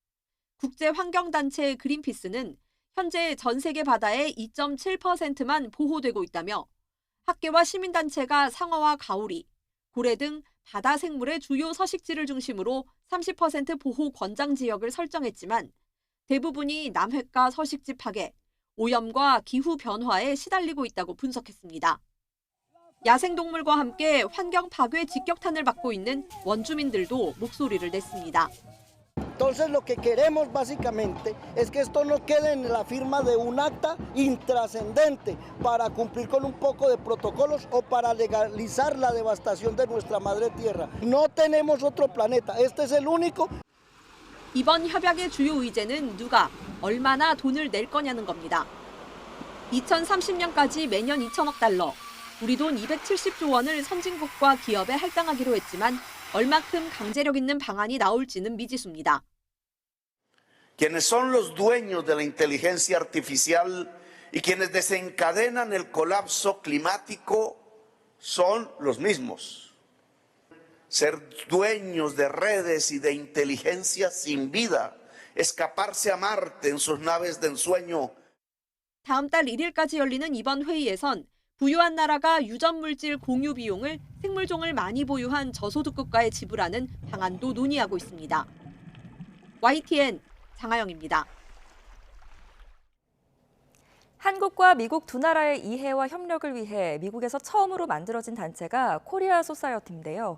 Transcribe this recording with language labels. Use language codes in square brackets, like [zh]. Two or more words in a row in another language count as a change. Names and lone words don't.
[ko] 국제환경단체 그린피스는 현재 전 세계 바다의 2.7%만 보호되고 있다며 학계와 시민단체가 상어와 가오리, 고래 등 바다 생물의 주요 서식지를 중심으로 30% 보호 권장 지역을 설정했지만 대부분이 남획과 서식지 파괴, 오염과 기후 변화에 시달리고 있다고 분석했습니다. 야생동물과 함께 환경 파괴 직격탄을 받고 있는 원주민들도 목소리를 냈습니다. [es] Entonces lo que queremos básicamente es que esto no quede en la firma de un acta intrascendente para cumplir con un poco de protocolos o para legalizar la devastación de nuestra madre tierra. No tenemos otro planeta, este es el único. [ko] 이번 협약의 주요 의제는 누가 얼마나 돈을 낼 거냐는 겁니다. 2030년까지 매년 2천억 달러, 우리 돈 270조 원을 선진국과 기업에 할당하기로 했지만 얼마큼 강제력 있는 방안이 나올지는 미지수입니다. [es] Quienes son los dueños de la inteligencia artificial y quienes desencadenan el colapso climático son los mismos. Ser dueños de redes y de inteligencia sin vida, escaparse a Marte en sus naves de ensueño. [ko] 다음 달 1일까지 열리는 이번 회의에선 부유한 나라가 유전물질 공유 비용을 생물종을 많이 보유한 저소득 국가에 지불하는 방안도 논의하고 있습니다. YTN 장하영입니다. 한국과 미국 두 나라의 이해와 협력을 위해 미국에서 처음으로 만들어진 단체가 코리아 소사이어티인데요.